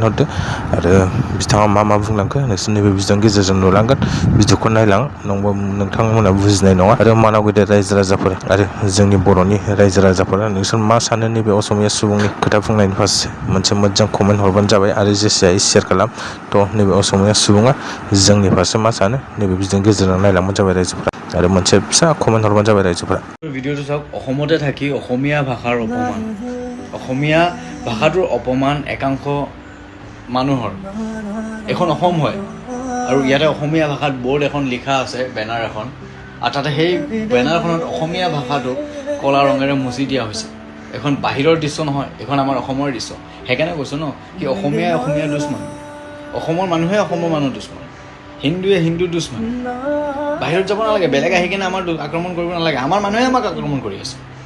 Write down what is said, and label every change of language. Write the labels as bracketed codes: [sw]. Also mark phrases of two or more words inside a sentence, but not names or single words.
[brx] हरदो आरो बिथाङा मा बुंलांखो नोंसोर नैबे भिडिअनि गेजेरजों नुलांगोन भिडिअखौ नायलां नंबा नोंथांमोना बुजिनाय नङा आरो मानाव गेदेर रायजो राजाफोर आरो जोंनि बर'नि रायजो राजाफोरा नोंसोर मा सानो नैबे असमिया सुबुंनि खोथा बुंनायनि फारसे मोनसे मोजां कमेन्ट हरबानो जाबाय आरो जेसे हायो शेयार खालाम थ' नैबे असमिया सुबुङा जोंनि फारसे मा सानो नैबे भिडिअनि गेजेरजों नायलांबानो जाबाय रायजोफोरा आरो मोनसे फिसा कमेन्ट हरबानो जाबाय रायजोफोरा [as] ভিডিঅ'টো চাওক অসমতে থাকি অসমীয়া ভাষাৰ অপমান অসমীয়া ভাষাটোৰ অপমান একাংশ মানুহৰ এখন অসম হয় আৰু ইয়াতে অসমীয়া ভাষাত বৰ্ড এখন লিখা আছে বেনাৰ এখন আৰু তাতে সেই বেনাৰখনত অসমীয়া ভাষাটোক ক'লা ৰঙেৰে মুচি দিয়া হৈছে এখন বাহিৰৰ দৃশ্য নহয় এখন আমাৰ অসমৰ দৃশ্য সেইকাৰণে কৈছোঁ ন কি অসমীয়া দুশ্মন অসমৰ মানুহে অসমৰ মানুহ দুশ্মন হিন্দুৱে হিন্দু দুশ্মন বাহিৰত যাব নালাগে বেলেগ আহি কিনে আমাৰ আক্ৰমণ কৰিব নালাগে আমাৰ মানুহে আমাক আক্ৰমণ কৰি আছে